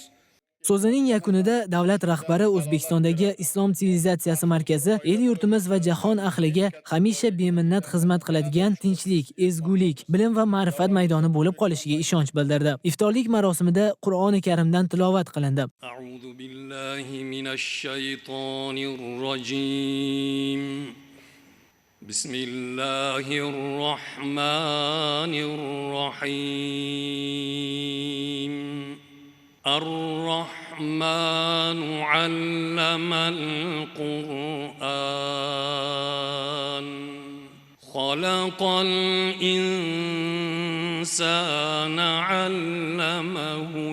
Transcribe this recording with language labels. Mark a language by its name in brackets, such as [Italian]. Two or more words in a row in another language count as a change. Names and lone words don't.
[Uzbek] So'zining yakunida davlat rahbari O'zbekistondagi Islom sivilizatsiyasi markazi el yurtimiz va jahon ahliga hamisha beminnat xizmat qiladigan tinchlik, ezgulik, bilim va ma'rifat maydoni bo'lib qolishiga ishonch bildirdi. Iftorlik marosimida Qur'oni Karimdan tilovat qilindi. [Arabic] أعوذ بالله من الشيطان الرجيم. بسم الله الرحمن الرحيم الرحمن علم القرآن خلق الإنسان علمه